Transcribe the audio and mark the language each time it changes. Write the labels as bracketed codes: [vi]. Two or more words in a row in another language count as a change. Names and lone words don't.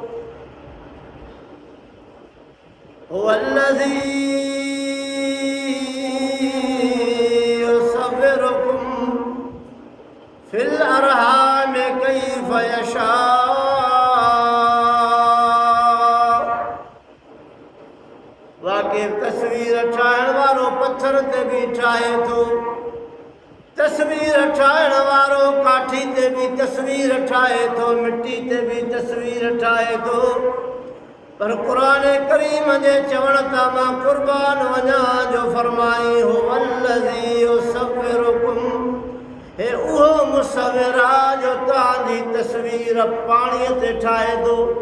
[ar] هو الذي يصوركم في الأرحام كيف يشاء. [sd] वाक़ई तस्वीर ठाहिण वारो पत्थर ते भी ठाहे थो, तस्वीर ठाहिण वारो काठी ते भी तस्वीर ठाहे थो, मिट्टी ते भी तस्वीर ठाहे थो। पर क़ुरान करीम जे चवण तां मां क़ुर्बान वञा जो फरमाई, [ar] هو الذي يصوركم, [sd] हे उहो मुसविर आहे जो तव्हांजी तस्वीर पाणीअ ते ठाहे थो।